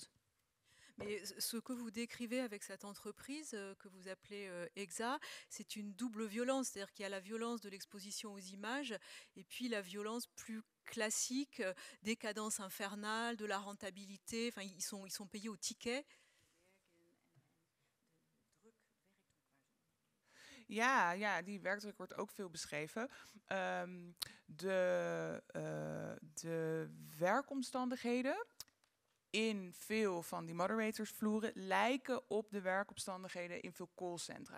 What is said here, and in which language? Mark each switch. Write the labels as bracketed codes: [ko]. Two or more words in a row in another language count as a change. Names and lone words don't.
[fr] Mais ce que vous décrivez avec cette entreprise que vous appelez EXA, c'est une double violence, c'est-à-dire qu'il y a la violence de l'exposition aux images et puis la violence plus classique des cadences infernales, de la rentabilité. Enfin, ils sont payés au ticket. [nl] Ja, die werkdruk wordt ook veel beschreven. De werkomstandigheden in veel van die moderatorsvloeren lijken op de werkomstandigheden in veel callcentra.